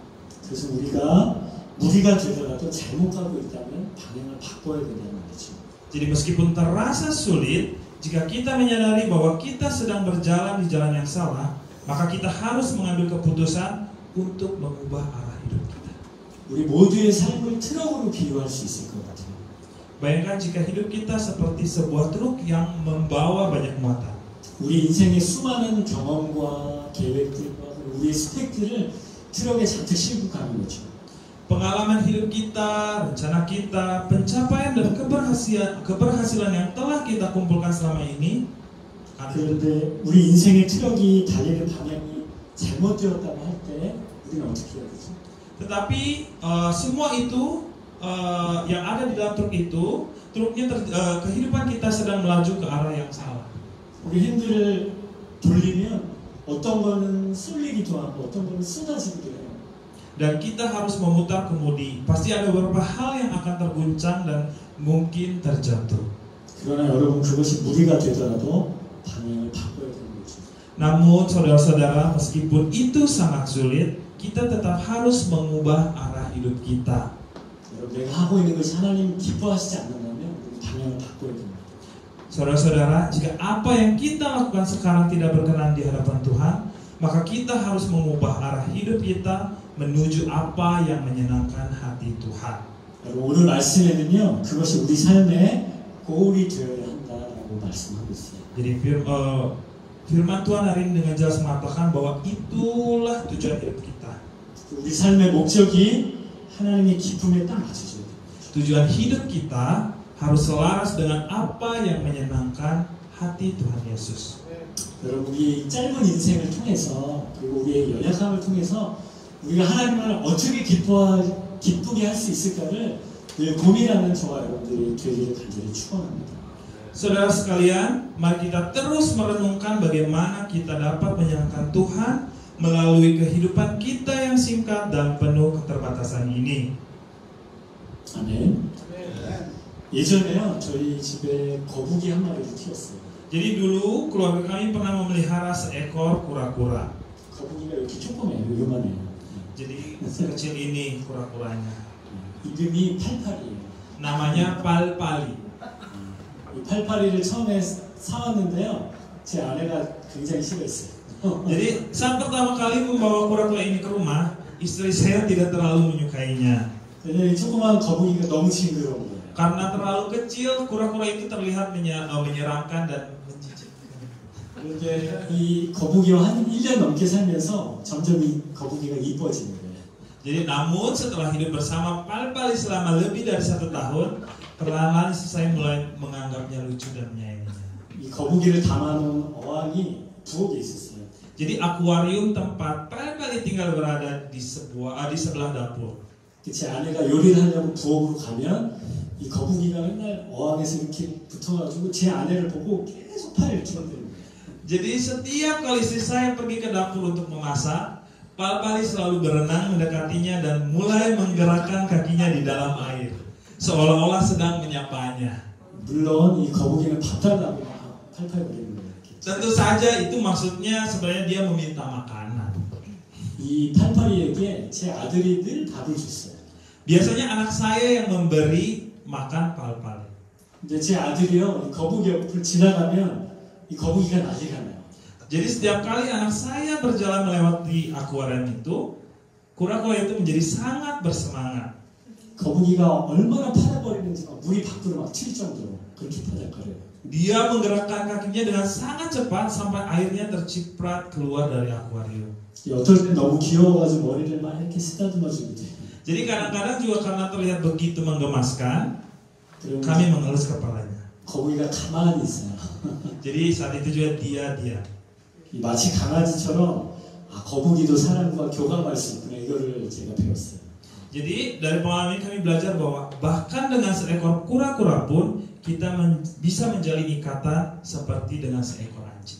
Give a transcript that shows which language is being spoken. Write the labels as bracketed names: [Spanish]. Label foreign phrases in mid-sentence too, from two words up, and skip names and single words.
[Korean] 그래서 우리가 되더라도 잘못 가고 있다면 방향을 바꿔야 된다는 거죠. [Indonesian] Jadi meskipun terasa sulit, jika kita menyadari bahwa kita sedang berjalan di jalan yang salah, maka kita harus mengambil keputusan untuk mengubah arah hidup kita. [Korean] 우리 모두의 삶을 트럭으로 비유할 수 있을 것 같아요. [Indonesian] Bayangkan jika hidup kita seperti sebuah truk yang membawa banyak muatan. [Korean] 우리 인생의 수많은 경험과 계획들과 우리의 스펙들을 트럭에 잔뜩 싣고 가는 거죠. [Indonesian] Pengalaman hidup kita, rencana kita, pencapaian dan keberhasilan yang telah kita kumpulkan selama ini. [Korean] 그런데 우리 인생의 트럭이 달리는 방향이 잘못되었다고 할 때 우리는 어떻게 해야 되죠? [Indonesian] Tetapi semua itu yang ada di dalam truk itu, kehidupan kita sedang melaju ke arah yang salah. [Korean] 우리 핸들을 돌리면 어떤 거는 쏠리기도 하고 어떤 거는 쏟아지기도 해요. [Indonesian] Dan kita harus memutar kemudi. Pasti ada beberapa hal yang akan terguncang dan mungkin terjatuh. [Korean] 그러나 여러분 그것이 무리가 되더라도 방향을 바꿔야 되는 거죠. [Indonesian] Namun saudara-saudara, meskipun itu sangat sulit, kita tetap harus mengubah arah hidup kita. [Korean] 여러분 내가 하고 있는 것이 하나님 기뻐하시지 않는다면 우리 방향을 바꿔야 됩니다. [Indonesian] Saudara-saudara, jika apa yang kita lakukan sekarang tidak berkenan di hadapan Tuhan, maka kita harus mengubah arah hidup kita menuju apa yang menyenangkan hati Tuhan. [Korean] 오늘 말씀에는요, 그것이 우리 삶의 고울이 되어야 한다라고 말씀하고 있어요. [Indonesian] Jadi firman Tuhan hari ini dengan jelas mengatakan bahwa itulah tujuan hidup kita. [Korean] 우리 삶의 목적이 하나님의 기쁨에 딱 맞춰져야 돼요. [Indonesian] Tujuan hidup kita harus selaras dengan apa yang menyenangkan hati Tuhan Yesus. [Korean] 여러분 우리 짧은 인생을 통해서 그리고 우리의 연약함을 통해서 우리가 하나님을 어떻게 기쁘게 할 수 있을까를 늘 고민하는 저와 여러분들이 되기를 간절히 축원합니다. [Indonesian] Saudara sekalian, mari kita terus merenungkan bagaimana kita dapat menyenangkan Tuhan melalui kehidupan kita yang singkat dan penuh keterbatasan ini. [Korean] 아멘. 예전에요, 저희 집에 거북이 한 마리를 키웠어요. [Indonesian] Jadi dulu keluarga kami pernah memelihara seekor kura-kura. [Korean] 거북이가 이렇게 조그매요, 요만해요. [Indonesian] Jadi sekecil ini kura-kuranya. [Korean] 이름이 팔팔이에요. [Indonesian] Namanya Palpali. [Korean] 이 팔팔이를 처음에 사왔는데요, 제 아내가 굉장히 싫어했어요. [Indonesian] Jadi saat pertama kali membawa kura-kura ini ke rumah, istri saya tidak terlalu menyukainya. [Korean] 왜냐면 이 조그만 거북이가 너무 징그러운 거예요. [Indonesian] Karena terlalu kecil, kura-kura itu terlihat menyeramkan dan menjijikkan. [Korean] 그런데 이 거북이와 한 1년 넘게 살면서 점점 이 거북이가 이뻐지는 거예요. [Indonesian] Jadi namun setelah hidup bersama Palpali selama lebih dari 1 tahun, perlahan-lahan saya mulai menganggapnya lucu dan menyayanginya. [Korean] 이 거북이를 담아놓은 어항이 부엌에 있었어요. [Indonesian] Jadi akuarium tempat Palpali tinggal berada di sebelah dapur. [Korean] 제 아내가 요리를 하려고 부엌으로 가면 이 거북이가 맨날 어항에서 이렇게 붙어가지고 제 아내를 보고 계속 팔을 이렇게 흔드는 거예요. [Indonesian] Jadi setiap kali istri saya pergi ke dapur untuk memasak, Palpali selalu berenang mendekatinya dan mulai menggerakkan kakinya di dalam air, seolah-olah sedang menyapanya. [Korean] 물론 이 거북이는 밥 달라고 막 팔팔거리는 거예요. [Indonesian] Tentu saja itu maksudnya sebenarnya dia meminta makanan. [Korean] 이 팔팔이에게 제 아들이 늘 밥을 줬어요. [Indonesian] Biasanya anak saya yang memberi makan Palpali. [Korean] 근데 제 아들이요, 이 거북이 옆을 지나가면 이 거북이가 난리가 나요. [Indonesian] Jadi setiap kali anak saya berjalan melewati akuarium itu, kura-kura itu menjadi sangat bersemangat. [Korean] 거북이가 얼마나 팔아버리는지 막 물이 밖으로 막 튈 정도로 그렇게 파닥거려요. [Indonesian] Dia menggerakkan kakinya dengan sangat cepat sampai airnya terciprat keluar dari akuarium. [Korean] 어떨 땐 너무 귀여워가지고 머리를 막 이렇게 쓰다듬어 주기도 해요. [Indonesian] Jadi kadang-kadang juga karena terlihat begitu menggemaskan, [Korean] 그리고 [Indonesian] kami mengelus kepalanya. [Korean] 거북이가 가만히 있어요. [Indonesian] Jadi saat itu juga dia diam. [Korean] 마치 강아지처럼 거북이도 사람과 교감할 수 있구나 이거를 제가 배웠어요. [Indonesian] Jadi dari pengalaman ini kami belajar bahwa bahkan dengan seekor kura-kura pun kita bisa menjalin ikatan seperti dengan seekor anjing.